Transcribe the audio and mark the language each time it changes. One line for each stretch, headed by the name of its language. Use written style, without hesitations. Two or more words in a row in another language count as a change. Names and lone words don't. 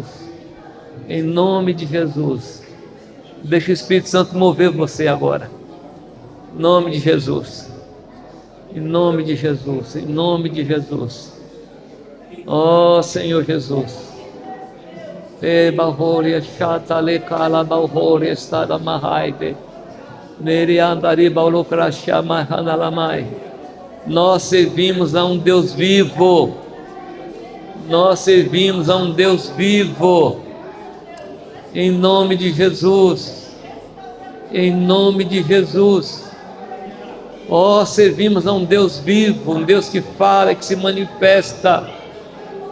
Portuguese: Em nome de Jesus. Deixa o Espírito Santo mover você agora. Em nome de Jesus. Em nome de Jesus. Em nome de Jesus. Ó Senhor Jesus. E balhoria chata le cala balhoria estada mahaide. Neri andari balocrachá mahanalamai. Nós servimos a um Deus vivo. Nós servimos a um Deus vivo. Em nome de Jesus. Em nome de Jesus. Ó, servimos a um Deus vivo, um Deus que fala, que se manifesta.